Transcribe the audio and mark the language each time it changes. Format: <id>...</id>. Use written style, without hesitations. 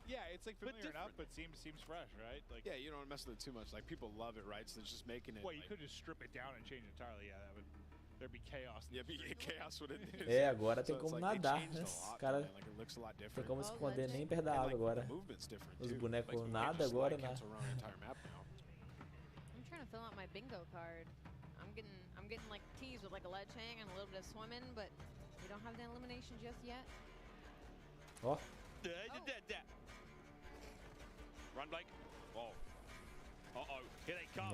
<en>Yeah, it's like familiar enough, but seems fresh, right? Like yeah, you don't mess with it too much. Like people love it, right? So it's just making it. Well, you could just strip it down and change it entirely. Yeah, there'd be chaos. Yeah, chaos would it is.</en> <pt>É, agora tem como nadar, né? Os caras tem como esconder nem perto da água agora. Os bonecos nada agora, né?</pt> <en>I'm trying to fill out my bingo card. I'm getting like teased with like a ledge hang and a little bit of swimming, but we don't have the elimination just yet.</en> <pt>Ó.</pt> <en>Run, Blake. Oh. Uh-oh. Here they come.</en>